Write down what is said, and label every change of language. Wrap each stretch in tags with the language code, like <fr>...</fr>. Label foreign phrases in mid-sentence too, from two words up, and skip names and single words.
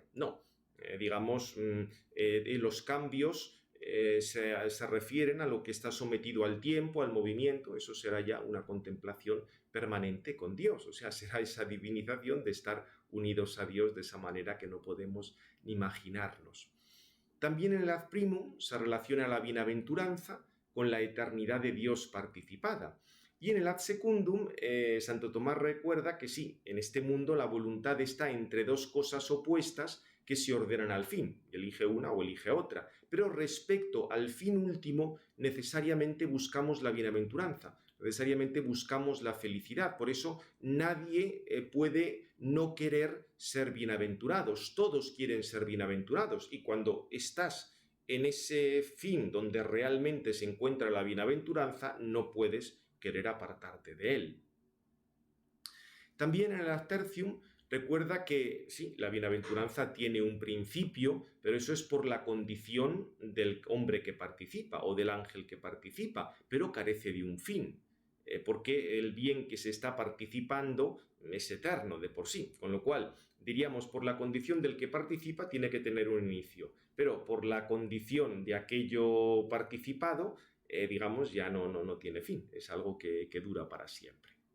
<es>No, los cambios se refieren a lo que está sometido al tiempo, al movimiento. Eso será ya una contemplación permanente con Dios, o sea, será esa divinización de estar unidos a Dios de esa manera que no podemos ni imaginarnos. También en el</es> <la>ad primum</la> <es>se relaciona la bienaventuranza con la eternidad de Dios participada. Y en el</es> <la>ad secundum,</la> <es>Santo Tomás recuerda que sí, en este mundo la voluntad está entre dos cosas opuestas que se ordenan al fin, elige una o elige otra, pero respecto al fin último necesariamente buscamos la bienaventuranza, necesariamente buscamos la felicidad. Por eso nadie puede no querer ser bienaventurados, todos quieren ser bienaventurados, y cuando estás en ese fin donde realmente se encuentra la bienaventuranza, no puedes querer apartarte de él. También en el</es> <la>ad tertium</la> <es>recuerda que sí, la bienaventuranza tiene un principio, pero eso es por la condición del hombre que participa o del ángel que participa, pero carece de un fin, porque el bien que se está participando es eterno de por sí, con lo cual diríamos por la condición del que participa tiene que tener un inicio, pero por la condición de aquello participado, ya no tiene fin, es algo que dura para siempre.</es>